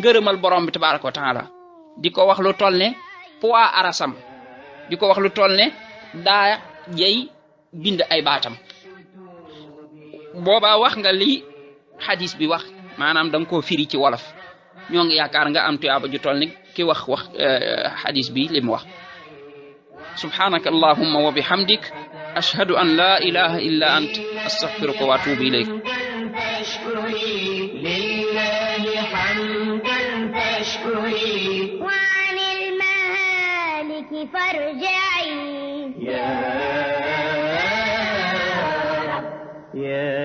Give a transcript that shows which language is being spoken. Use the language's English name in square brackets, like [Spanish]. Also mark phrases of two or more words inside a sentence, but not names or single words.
[Wolof] ngërëmal borom bi [Arabic] تبارك وتعالى [Wolof] di ko wax lu toll ne poids arasam di ko wax lu toll ne daa jey bind ay baatam boobaa wax nga li hadis bi wax maanaam danga koo firi ci wolof ñoo ngi yaakaar nga am tuyaaba ju toll ne ki wax hadis bi li mu wax [Arabic] سبحانك اللهم وبحمدك أشهد أن لا إله إلا أنت أستغفرك وأتوب إليك وعن المهالك فارجعي يا